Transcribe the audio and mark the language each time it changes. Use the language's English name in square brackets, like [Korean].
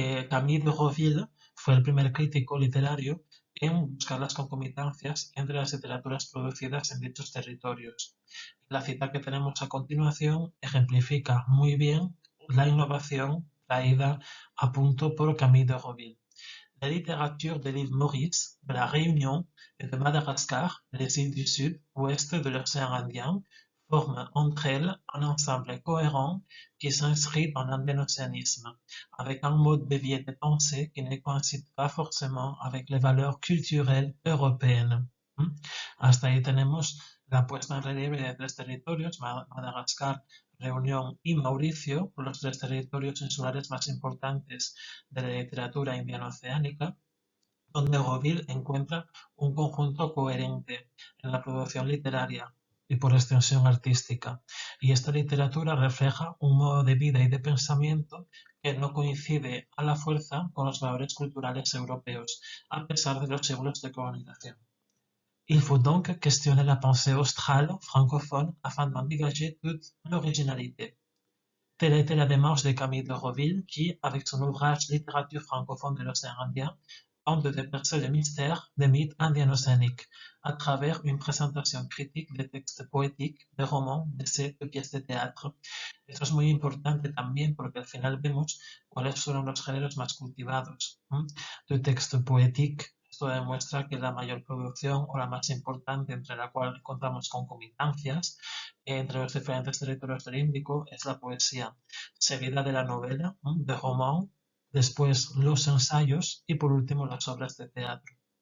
[Spanish] Camille de Roville fue el primer crítico literario en buscar las concomitancias entre las literaturas producidas en dichos territorios. La cita que tenemos a continuación ejemplifica muy bien la innovación traída a punto por Camille de Roville. [French] La littérature de l'île Maurice, de la Réunion et de Madagascar, les îles du Sud, ouest de l'océan Indien, forment entre elles un ensemble cohérent qui s'inscrit dans l'andénocéanisme, avec un mode de vie et de pensée qui ne coïncide pas forcément avec les valeurs culturelles européennes. ¿Mm? [Spanish] Hasta ahí tenemos la puesta en relieve de tres territorios, Madagascar, Reunión y Mauricio, los tres territorios insulares más importantes de la literatura indiano-oceánica, donde Goville encuentra un conjunto coherente en la producción literaria y por extensión artística. Y esta literatura refleja un modo de vida y de pensamiento que no coincide a la fuerza con los valores culturales europeos, a pesar de los siglos de colonización. [French] Il faut donc questionner la pensée australe francophone afin d'en dégager toute l'originalité. Telle était la démarche de Camille de Roville qui, avec son ouvrage Littérature francophone de l'océan Indien, tente de dépercer le mystère des mythes indiano-océaniques à travers une présentation critique de textes poétiques, de romans, d'essais, de pièces de teatro. [Spanish] Esto es muy importante también porque al final vemos cuáles fueron los géneros más cultivados. [French] De texte poétique, [Spanish] esto demuestra que la mayor producción o la más importante entre la cual encontramos concomitancias entre los diferentes territorios del Índico es la poesía, seguida de la novela, de roman, después los ensayos y por último las obras de teatro.